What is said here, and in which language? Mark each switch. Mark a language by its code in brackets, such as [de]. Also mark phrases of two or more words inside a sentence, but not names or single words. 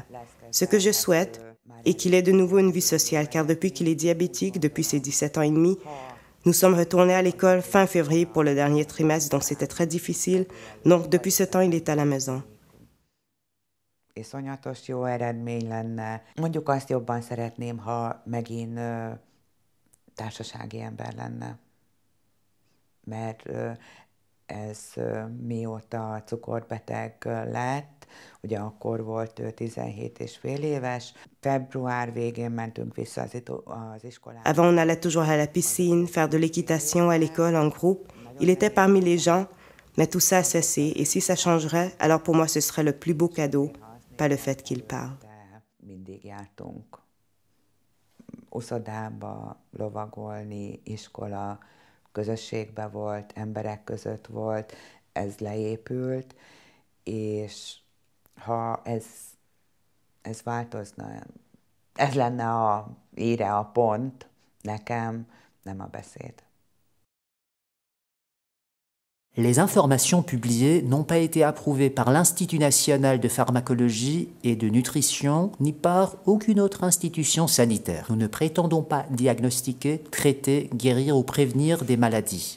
[fr] Ce que je souhaite est qu'il ait de nouveau une vie sociale, car depuis qu'il est diabétique, depuis ses 17 ans et demi, nous sommes retournés à l'école fin février pour le dernier trimestre, donc c'était très difficile. Donc depuis ce temps, il est à la maison. [hu] Iszonyatos jó eredmény lenne. Mondjuk azt jobban szeretném, ha megint társasági ember lenne. Mert ez mióta cukorbeteg lett, ugye akkor volt ő 17 és fél éves, február végén mentünk vissza az iskolába. [fr] Avant, on allait toujours à la piscine, faire de l'équitation à l'école en groupe. Il était parmi les gens, mais tout ça a cessé. Et si ça changerait, alors pour moi, ce serait le plus beau cadeau, pas le fait qu'il parle. [hu] Mindig jártunk uszodába, lovagolni, iskola, közösségbe volt, emberek között volt, ez leépült, és ha ez változna, ez lenne a íre, a pont nekem, nem a beszéd. [fr] Les informations publiées n'ont pas été approuvées par l'Institut national de pharmacologie et de nutrition, ni par aucune autre institution sanitaire. Nous ne prétendons pas diagnostiquer, traiter, guérir ou prévenir des maladies.